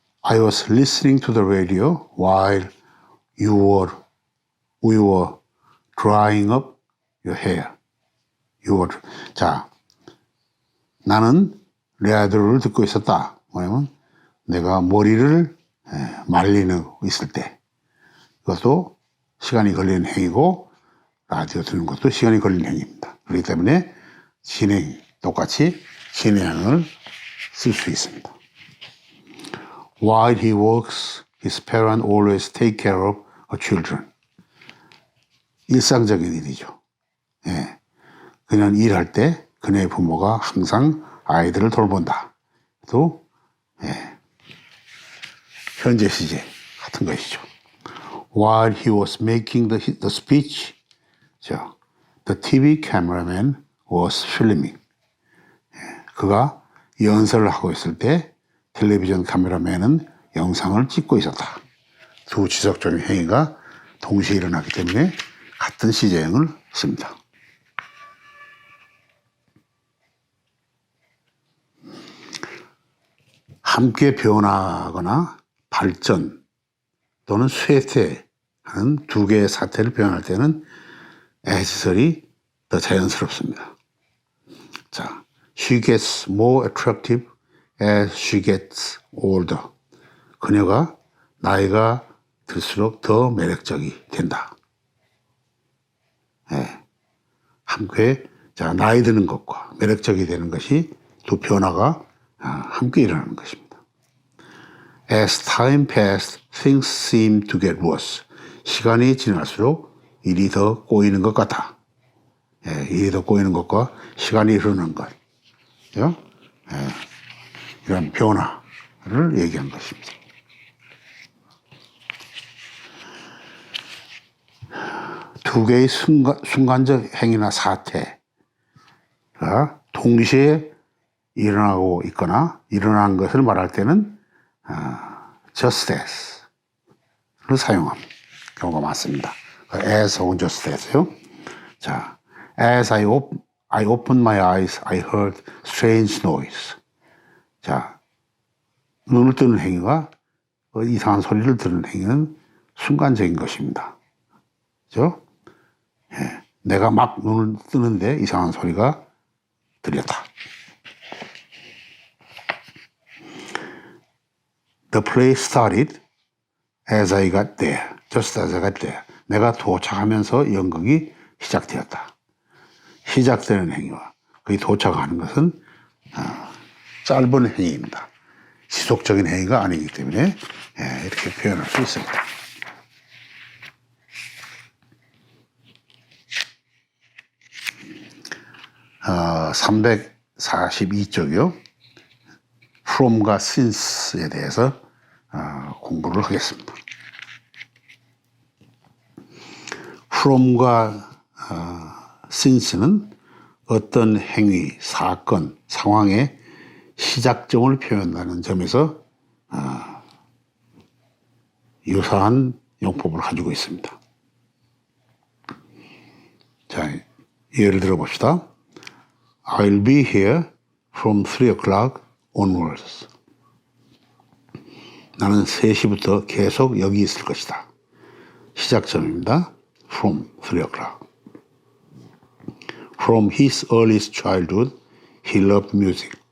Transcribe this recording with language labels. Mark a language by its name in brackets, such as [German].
[English] I was listening to the radio while we were drying up your hair. [Korean] 자, 나는 라디오를 듣고 있었다. 뭐냐면 내가 머리를 말리고 있을 때, 이것도 시간이 걸리는 행위고 라디오 듣는 것도 시간이 걸리는 행위입니다. 그렇기 때문에 똑같이 진행을 쓸 수 있습니다. [English] While he works, his parents always take care of her children. [Korean] 일상적인 일이죠. 예. 그는 일할 때 그녀의 부모가 항상 아이들을 돌본다. 또 현재 시제 같은 것이죠. [English] While he was making the speech, the TV cameraman was filming. [Korean] 그가 연설을 하고 있을 때 텔레비전 카메라맨은 영상을 찍고 있었다. 두 지속적인 행위가 동시에 일어나기 때문에 같은 시제형을 씁니다. 함께 변화하거나 발전 또는 쇠퇴하는 두 개의 사태를 표현할 때는 as설이 더 자연스럽습니다. 자, [English] she gets more attractive as she gets older. [Korean] 그녀가 나이가 들수록 더 매력적이 된다. 함께 나이 드는 것과 매력적이 되는 것이 두 변화가 함께 일어나는 것입니다. [English] As time passed, things seemed to get worse. [Korean] 시간이 지날수록 일이 더 꼬이는 것 같아. 일이 더 꼬이는 것과 시간이 흐르는 것. 이런 변화를 얘기한 것입니다. 두 개의 순간적 행위나 사태가 동시에 일어나고 있거나 일어난 것을 말할 때는 just as를 사용하는 경우가 많습니다. [English] as [Korean] 혹은 [English] just as [Korean] 요. 자, [English] as I opened my eyes, I heard strange noise. [Korean] 자, 눈을 뜨는 행위가 이상한 소리를 들은 행위는 순간적인 것입니다. 그죠? 내가 막 눈을 뜨는데 이상한 소리가 들렸다. [English] The play started as I got there. Just as I got there. [Korean] 내가 도착하면서 연극이 시작되었다. 시작되는 행위와 거기 도착하는 것은 짧은 행위입니다. 지속적인 행위가 아니기 때문에 이렇게 표현할 수 있습니다. 342쪽이요. from과 since에 대해서 공부를 하겠습니다. from과 since는 어떤 행위, 사건, 상황의 시작점을 표현하는 점에서 유사한 용법을 가지고 있습니다. 자, 예를 들어 봅시다. [English] I'll be here from 3 o'clock onwards. [Korean] 나는 3시부터 계속 여기 있을 것이다. 시작점입니다. [English] From 3 o'clock. From his earliest childhood, he loved music.